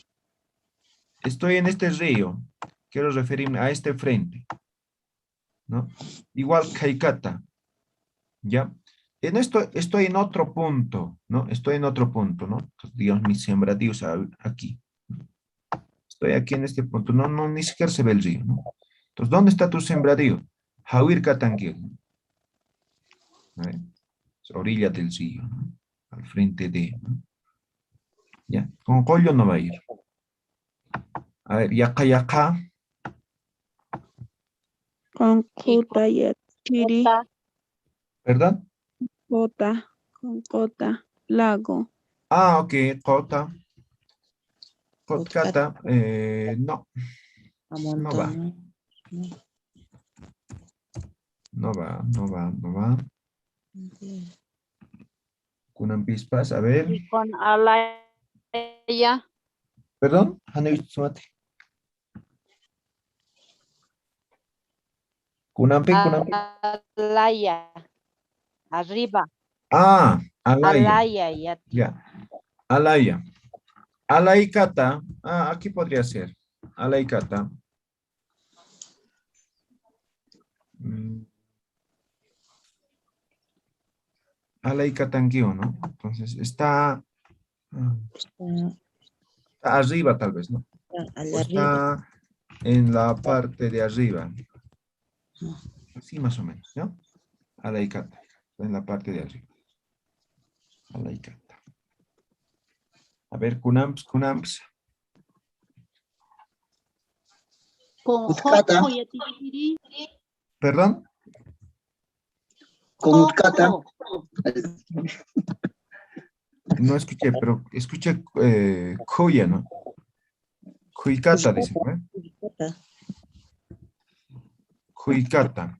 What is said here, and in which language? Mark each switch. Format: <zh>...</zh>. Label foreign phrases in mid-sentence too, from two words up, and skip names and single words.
<es>Estoy en este río, quiero referirme a este frente, ¿no? Igual Kaikata, ¿ya? En esto estoy en otro punto, ¿no? Estoy en otro punto, ¿no? Entonces, digamos, mis sembradíos aquí. Estoy aquí en este punto, no, ni siquiera se ve el río, ¿no? Entonces, ¿dónde está tu sembradío?</es> <ay>Jawir Katanguil,</ay> <es>¿no? Orilla del río, ¿no? Al frente de, ¿no? ¿Ya? Con collo no va a ir. A ver, yaca.</es> <ay>Con Kutayat Chiri.</ay> <es>¿Verdad? Cota, con cota, lago. Ah, ok, cota. Cotcata, no, no va. Amontona. No va, no va, no va.</es> <ay>Kunan pispas, a ver.</ay> <es>Y con alaya. Perdón,</es> <ay>Hanay Sumati. Kunampi, kunampi.</ay> <es>Alaya. Arriba. Ah, alaya. Alaya. Ya. Ya, alaya. Alaikata. Ah, aquí podría ser. Alaikata. Mm, Alaikatangio, ¿no? Entonces está, está arriba tal vez, ¿no? Allá O arriba. está en la parte de arriba. Así más o menos, ¿no? Alaikata. En la parte de arriba. Alaikata. A ver,</es> <ay>kunamps, kunamps.</ay> <es>Con Utkata.</es> <ay>jojo, Yatichiri.</ay> <es>¿Perdón? Con Utkata. No escuché, pero escuché Kuya, ¿no? Kuikata, dice, ¿no? Kuikata,</es>